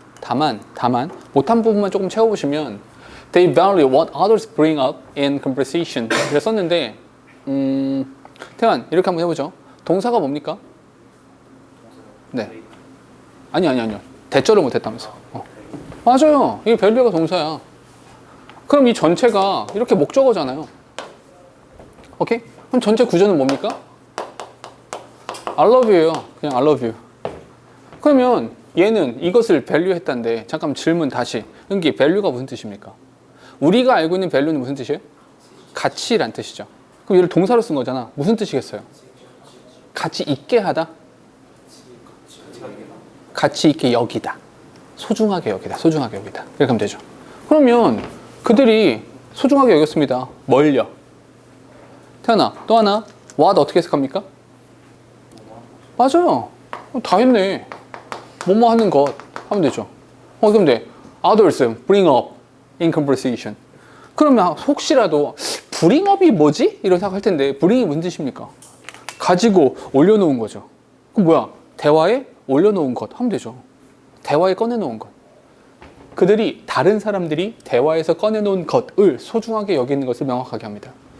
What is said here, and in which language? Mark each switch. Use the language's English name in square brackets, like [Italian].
[Korean] 다만 못한 부분만 조금 채워보시면 [English] they value what others bring up in conversation [Korean] 이렇게 썼는데 태환 이렇게 한번 해보죠. 동사가 뭡니까? 네. 아니요. 대절을 못했다면서. 맞아요. 이게 value가 동사야. 그럼 이 전체가 이렇게 목적어잖아요. 오케이? 그럼 전체 구조는 뭡니까? [English] I love you예요. [Korean] 그냥 [English] I love you. [Korean] 그러면 얘는 이것을 value 했다는데 잠깐 질문 다시. 은기 value가 무슨 뜻입니까? 우리가 알고 있는 value는 무슨 뜻이에요? 가치란 뜻이죠. 그럼 얘를 동사로 쓴 거잖아. 무슨 뜻이겠어요? 가치 있게 하다? 가치 있게 여기다. 소중하게 여기다. 이렇게 하면 되죠. 그러면 그들이 소중하게 여겼습니다. 뭘요? 태연아, 또 하나. what 어떻게 해석합니까? 맞아요. 다 했네. 뭐뭐 하는 것 하면 되죠. 그럼 돼. [English] others bring up in conversation. [Korean] 그러면 혹시라도 bring up이 뭐지? 이런 생각할 텐데 bring이 무슨 뜻입니까? 가지고 올려놓은 거죠. 그럼 뭐야? 대화에 올려놓은 것 하면 되죠. 대화에 꺼내놓은 것. 그들이 다른 사람들이 대화에서 꺼내놓은 것을 소중하게 여기는 것을 명확하게 합니다.